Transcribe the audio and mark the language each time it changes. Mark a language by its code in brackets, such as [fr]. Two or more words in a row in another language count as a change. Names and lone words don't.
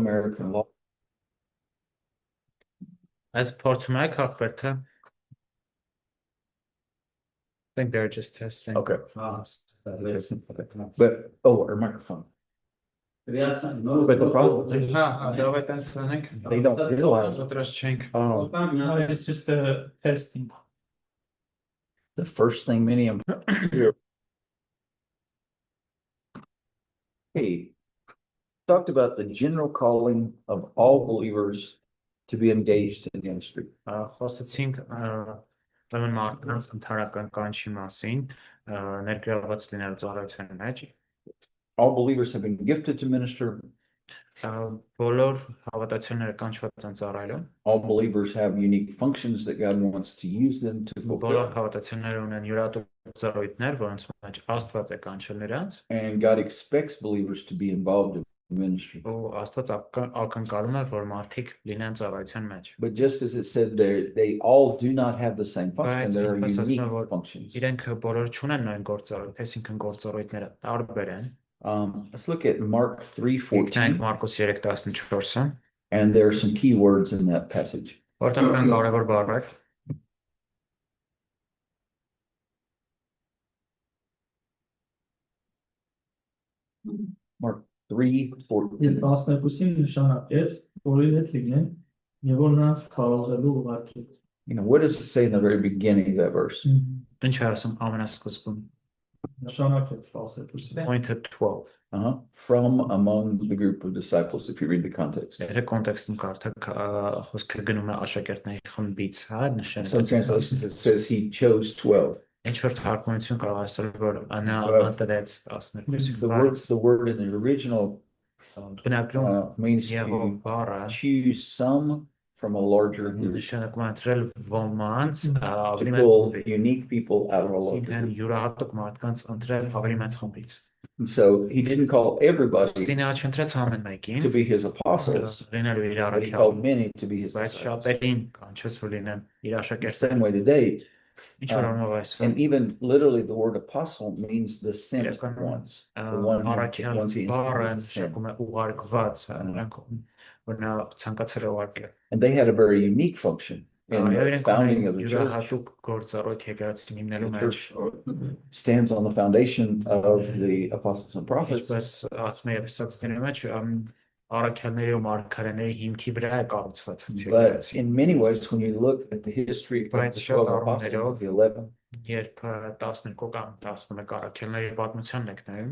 [en] American law. As [hy] փորձում եք հակվել, թե [en] I think they're just testing. Okay. Okay. But, our microphone. But the problem is they don't realize. Oh, No, it's just a testing. the first thing many of them do. Hey, talked about the general calling of all believers to be engaged in ministry. [hy] Խոսեցինք ուրեմն մարդկանց ընդհանրական կանչի մասին, ներգրաված լինել ծառայության մեջ։ [en] All believers have been gifted to minister. [hy] Բոլոր հավատացյալները կանչված են ծառայելու։ [en] All believers have unique functions that God wants to use them to [hy] Բոլոր [en] fulfill. [hy] հավատացյալները ունեն յուրահատուկ ծառայություններ, որոնց մեջ Աստված է կանչել նրանց։ [en] And God expects believers to be involved in ministry. [hy] Ու Աստված ակնկալում է, որ մարդիկ լինեն ծառայության մեջ։ [en] But just as it said there, they all do not have the same function. [hy] Բայց [en] There are [hy] ինչպես ասում [en] unique [hy] է, որ [en] functions. [hy] իրենք բոլորը չունեն նույն գործառույթ, այսինքն գործառույթները տարբեր են։ [en] Let's look at Mark 3:14. [hy] Մարկոս 3:14-ը, [en] And there are some key words in that passage. [hy] որտեղ կան կարևոր բառեր։ [en] Mark 3:14. [hy] Եվ 12-ին նշանակեց, որ իր հետ լինեն եւ որ նրանց քարոզելու ուղարկի։ [en] What does it say in the very beginning of that verse? [hy] Ինչ է ասում ամենասկզբում։ Նշանակեց 12-ին։ [en] Pointed 12. From among the group of disciples, if you read the context. [hy] Եթե կոնտեքստում կարդաք, խոսքը գնում է աշակերտների խմբից, հա, [en] Some [hy] նշանակեց։ [en] translations it says he chose 12. [hy] Ինչ որ թարգմանություն կարող ասել, որ նա ընտրեց 12-ից։ [en] The word in the original [hy] Բնակում [en] means [hy] Եղով [en] to [hy] բառը [en] choose some from a larger group. [hy] նշանակում է ընտրել ոմանց ավելի [en] To [hy] մեծ [en] pull [hy] խմբից։ [en] unique people out of a larger [hy] Այսինքն [en] group. [hy] յուրահատուկ մարդկանց ընտրել ավելի մեծ խմբից։ [en] And so he didn't call everybody [hy] Ստինա չընտրեց ամեն [en] to [hy] մեկին, [en] be his apostles, [hy] լինելու իր [en] but he [hy] առաքյալ, [en] called many to be his [hy] բայց [en] disciples. [hy] շատերին կանչեց որ լինեն իր [en] The [hy] աշակերտները։ [en] same way today. [hy] Ինչ որ առումով այսօր [en] And even literally the word apostle means the sent [hy] իրականում [en] ones. The ones [hy] առաքյալ [en] he [hy] բառը [en] intended to send. [hy] նշանակում է ուղարկված, նրանք որ նա ցանկացել է ուղարկել։ [en] And they had a very unique function in [hy] Եվ [en] the [hy] իրենք [en] founding [hy] ունեն [en] of the church. [hy] յուրահատուկ գործառույթ եկեղեցի հիմնելու [en] The [hy] մեջ։ [en] church stands on the foundation of the apostles and prophets. [hy] Ինչպես ասում է Եփեսացիների մեջ, առաքյալների ու մարգարեների հիմքի վրա է կառուցված [en] But [hy] եկեղեցին։ [en] in many ways, when you look at the history of [hy] Բայց [en] the [hy] շատ [en] 12 apostles, [hy] առումներով [en] the 11, [hy] երբ 12 կամ 11 առաքյալների պատմությանն եք նայում,